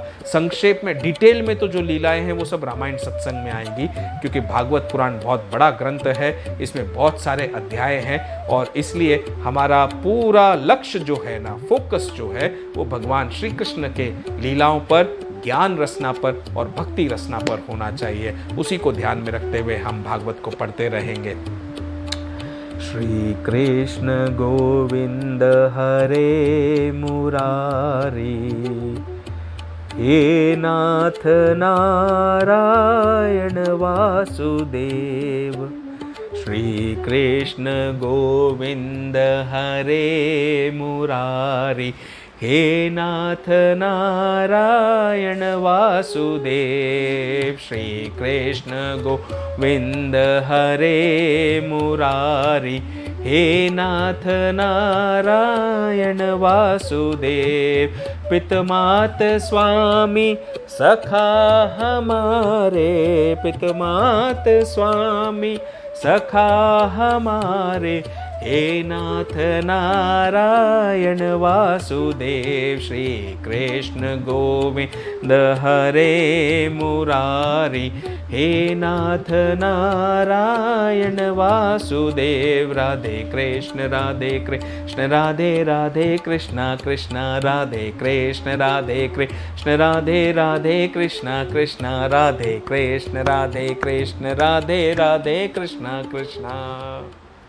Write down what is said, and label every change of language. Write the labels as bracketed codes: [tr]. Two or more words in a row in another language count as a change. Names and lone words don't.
[hi] संक्षेप में, डिटेल में तो जो लीलाएं हैं वो सब रामायण सत्संग में आएंगी, क्योंकि भागवत पुराण बहुत बड़ा ग्रंथ है, इसमें बहुत सारे अध्याय हैं, और इसलिए हमारा पूरा लक्ष्य जो है ना, फोकस जो है वो भगवान श्री कृष्ण के लीलाओं पर, ज्ञान रचना पर और भक्ति रचना पर होना चाहिए। उसी को ध्यान में रखते हुए हम भागवत को पढ़ते रहेंगे। [sa] श्री कृष्ण गोविंद हरे मुरारी, हे नाथ नारायण वासुदेव। श्री कृष्ण गोविंद हरे मुरारी, हे नाथ नारायण वासुदेव। श्री कृष्ण गोविंद हरे मुरारी, हे नाथ नारायण वासुदेव। [hi] पितमात स्वामी सखा हमारे, पितमात स्वामी सखा हमारे, [sa] हे नाथ नारायण वासुदेव। श्री कृष्ण गोविंद हरे मुरारी, हे नाथ नारायण वासुदेव। राधे कृष्ण राधे कृष्ण राधे राधे कृष्ण कृष्ण राधे कृष्ण राधे कृष्ण राधे राधे कृष्ण कृष्ण राधे कृष्ण राधे कृष्ण राधे राधे कृष्ण कृष्ण।